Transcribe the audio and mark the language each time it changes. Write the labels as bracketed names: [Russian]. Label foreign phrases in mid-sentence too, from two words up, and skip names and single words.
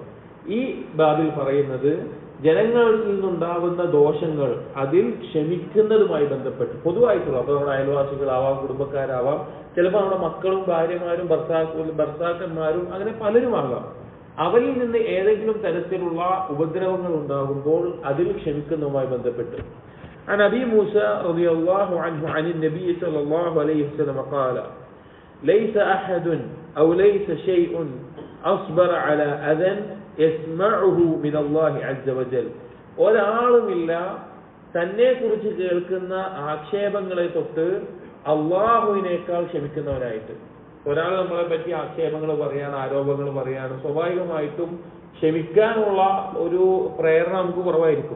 [Malayalam] ഈ ബാബിൽ പറയുന്നത് ജനങ്ങളിൽ നിന്നുണ്ടാകുന്ന ദോഷങ്ങൾ അതിൽ ക്ഷമിക്കുന്നതുമായി ബന്ധപ്പെട്ട് പൊതുവായിട്ടുള്ള, അപ്പൊ നമ്മുടെ അയൽവാസികളാവാം, കുടുംബക്കാരാവാം, ചിലപ്പോൾ നമ്മുടെ മക്കളും ഭാര്യമാരും ഭർത്താക്കന്മാരും അങ്ങനെ പലരുമാകാം. അവരിൽ നിന്ന് ഏതെങ്കിലും തരത്തിലുള്ള ഉപദ്രവങ്ങൾ ഉണ്ടാകുമ്പോൾ അതിൽ ക്ഷമിക്കുന്നതുമായി ബന്ധപ്പെട്ട് [Arabic] عن أبي موسى رضي الله عنه عن النبي صلى الله عليه وسلم قال ليس أحد أو ليس شيء أصبر على أذى يسمعه من الله عز وجل. [Malayalam] ഒരാളുമില്ല തന്നെ കുറിച്ച് കേൾക്കുന്ന ആക്ഷേപങ്ങളെ തൊട്ട് അള്ളാഹുവിനേക്കാൾ ക്ഷമിക്കുന്നവനായിട്ട്. ഒരാൾ നമ്മളെ പറ്റി ആക്ഷേപങ്ങൾ പറയാണ്, ആരോപണങ്ങൾ പറയാണ്, സ്വാഭാവികമായിട്ടും ക്ഷമിക്കാനുള്ള ഒരു പ്രേരണ നമുക്ക് കുറവായിരിക്കും.